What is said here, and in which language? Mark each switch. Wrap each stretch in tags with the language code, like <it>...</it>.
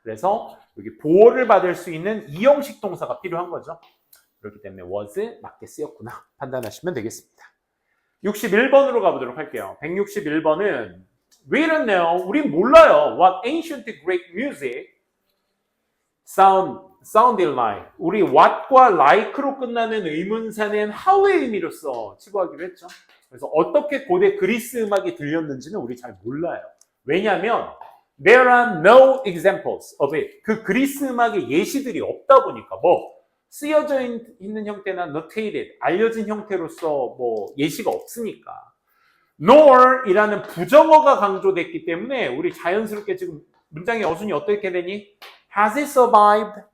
<ko>그래서 여기 보호를 받을 수 있는 이형식 동사가 필요한 거죠. 그렇기 때문에 was 맞게 쓰였구나 판단하시면 되겠습니다. 61번으로 가보도록 할게요.</ko> <en>161번은 we don't know,</en> <ko>우린 몰라요.</ko> <en>What ancient Greek music sounded like.</en> <ko>우리 what과 like로 끝나는 의문사는 how의 의미로서 치부하기로 했죠. 그래서 어떻게 고대 그리스 음악이 들렸는지는 우리 잘 몰라요. 왜냐하면</ko> <en>there are no examples of it.</en> <ko>그 그리스 음악의 예시들이 없다 보니까 뭐 쓰여져 있는 형태나 notated, 알려진 형태로서 뭐 예시가 없으니까. nor 이라는 부정어가 강조됐기 때문에 우리 자연스럽게 지금 문장의 어순이 어떻게 되니?</ko> <en>has it survived?</en>